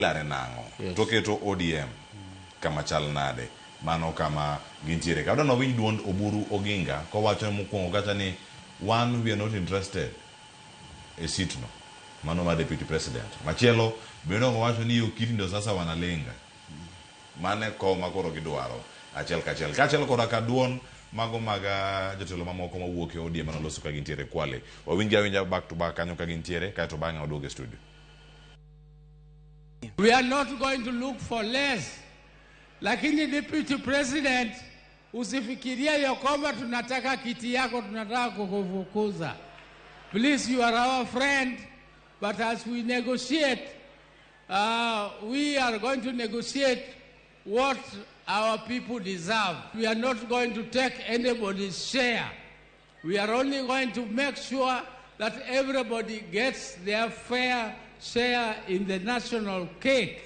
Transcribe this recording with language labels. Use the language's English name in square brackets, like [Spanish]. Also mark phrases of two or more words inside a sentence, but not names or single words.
[Luo (Kenya and Tanzania)] lare nango to keto ODM kama chal nade mano kama gintiere ka no winj duond Oburu Oginga ko wacho mokwongo kata ni one [English] we are not interested [Luo (Kenya and Tanzania)] e seat no mano ma [English] deputy president [Luo (Kenya and Tanzania)] machielo beno wacho ni okiti [Swahili] ndo sasa wanalenga mane [Luo (Kenya and Tanzania)] ko makoro gidwaro achiel kachiel kora ka duon mago maga jotelo mamoko mawuok e ODM manoloso ka gintiere Kwale wawinja [English] back to back [Luo (Kenya and Tanzania)] kanyo ka gintiere kae to bang'e waduoge studio. [English] We are not going to look for less. [Swahili] Lakini [English] deputy president, [Swahili] usifikiria ya kwamba tunataka kiti yako, tunataka kukufukuza. [English] Please, you are our friend, but as we negotiate, we are going to negotiate what our people deserve. We are not going to take anybody's share. We are only going to make sure that everybody gets their fair share in the national cake.